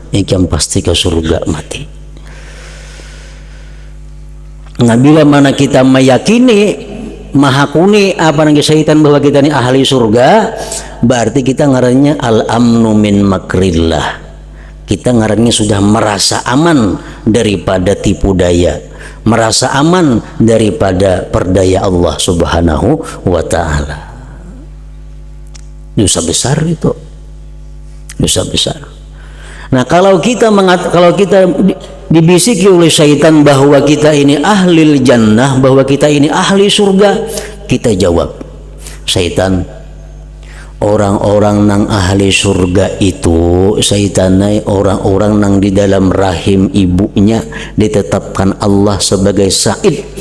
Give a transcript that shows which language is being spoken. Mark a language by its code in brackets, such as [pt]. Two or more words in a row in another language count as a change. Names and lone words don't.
[bjn] Ikam pasti ke surga mati. Nah, bila mana kita meyakini mahakuni apa nang syaitan bahwa kita ini ahli surga, berarti kita ngarannya [ar] الأمن من مكر الله. [id] Kita ngarannya sudah merasa aman daripada tipu daya, merasa aman daripada perdaya Allah [ar] سبحانه وتعالى. [id] Dosa besar itu, dosa besar. [bjn] Nah, kalau kita dibisiki oleh syaitan bahwa kita ini [ar] أهل الجنة, [bjn] bahwa kita ini ahli surga, kita jawab, syaitan, orang-orang nang ahli surga itu syaitanai orang-orang nang di dalam rahim ibunya ditetapkan Allah sebagai sa'id.